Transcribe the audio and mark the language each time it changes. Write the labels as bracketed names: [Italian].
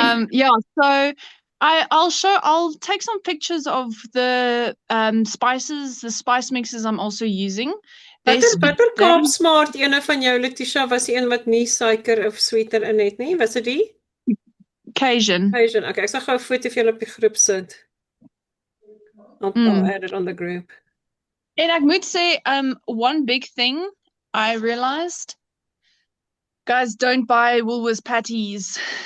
[English] Yeah, so I'll take some pictures of the spices, the spice mixes I'm also using. [Afrikaans] Watter Kaapsmart ene van jou, Letitia, was die een wat nie suiker of sweeter in het nie? Was dit die? Cajun. Cajun. Okay, ek sal gou 'n foto vir julle op die groep sit. [English] I'll add it on the group. [Afrikaans] En ek moet sê, [English] one big thing I realized, guys, don't buy Woolworths patties.